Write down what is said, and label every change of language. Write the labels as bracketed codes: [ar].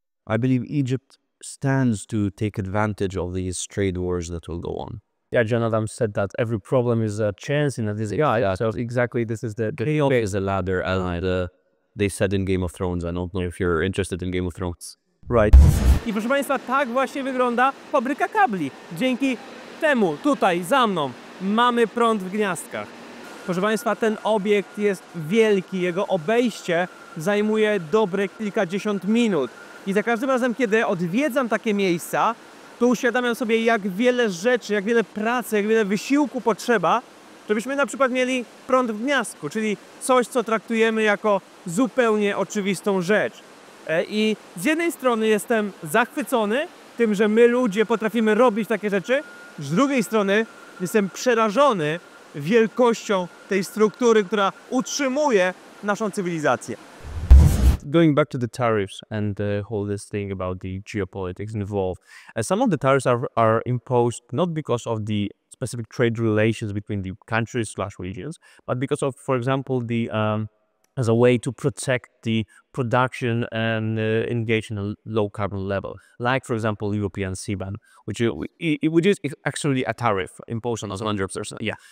[en] I believe Egypt stands to take advantage of these trade wars that will go on. Yeah, John Adams said that every problem is a chance in a disease. Yeah, so exactly this is the chaos is a ladder, as they said in Game of Thrones. I don't know if you're interested in Game of Thrones. Right. [pl] I proszę Państwa, tak właśnie wygląda fabryka kabli. Dzięki temu tutaj za mną mamy prąd w gniazdkach. Proszę Państwa, ten obiekt jest wielki, jego obejście zajmuje dobre kilkadziesiąt minut. I za każdym razem, kiedy odwiedzam takie miejsca, to uświadamiam sobie, jak wiele rzeczy, jak wiele pracy, jak wiele wysiłku potrzeba, żebyśmy na przykład mieli prąd w gniazdku, czyli coś, co traktujemy jako zupełnie oczywistą rzecz. I z jednej strony jestem zachwycony tym, że my ludzie potrafimy robić takie rzeczy, z drugiej strony jestem przerażony wielkością tej struktury, która utrzymuje naszą cywilizację. [en] Going back to the tariffs and the whole this thing about the geopolitics involved, some of the tariffs are imposed not because of the specific trade relations between the countries/regions, but because of, for example, the as a way to protect the production and engage in a low carbon level, like for example European CBAM, which is actually a tariff imposed on us 100%. Yeah.